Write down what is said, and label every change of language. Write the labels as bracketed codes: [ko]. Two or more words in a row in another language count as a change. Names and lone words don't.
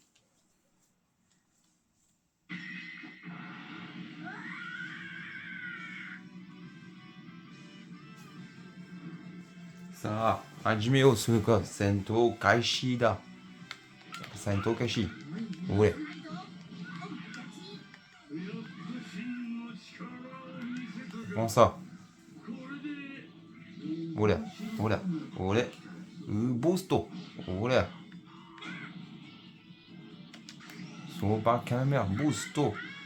[ja] さあ、始めようするか。戦闘開始だ。戦闘開始。 [fr] おれ。Prends ça. Voilà, voilà, voilà. Boosto. Voilà. Super Kamehameha. Boosto.